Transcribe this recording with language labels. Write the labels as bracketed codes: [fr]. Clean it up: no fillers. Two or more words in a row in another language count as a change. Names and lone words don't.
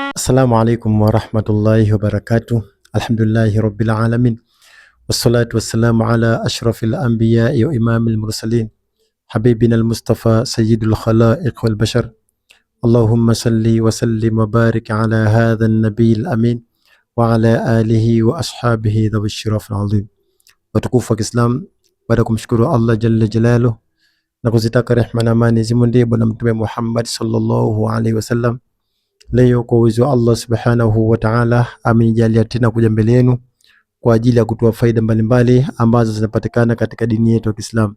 [ar] السلام عليكم ورحمة الله وبركاته. الحمد لله رب العالمين. والصلاة والسلام على أشرف الأنبياء وإمام المرسلين. حبيبنا المصطفى سيد الخلائق والبشر. اللهم صل وسلم وبارك على هذا النبي الأمين وعلى آله وأصحابه ذوي الشرف العظيم. [sw] Watukufu wa Kiislam, baada kumshukuru Allah [ar] جل جلاله [sw] na kuzitaka rehma na amani zimwendee bwana Mtume Muhammad [ar] صلى الله عليه وسلم. [sw] Leo kwa uwezo wa Allah [ar] سبحانه وتعالى [sw] amenijalia tena kuja mbele yenu kwa ajili ya kutoa faida mbalimbali ambazo zinapatikana katika dini yetu ya Kiislamu.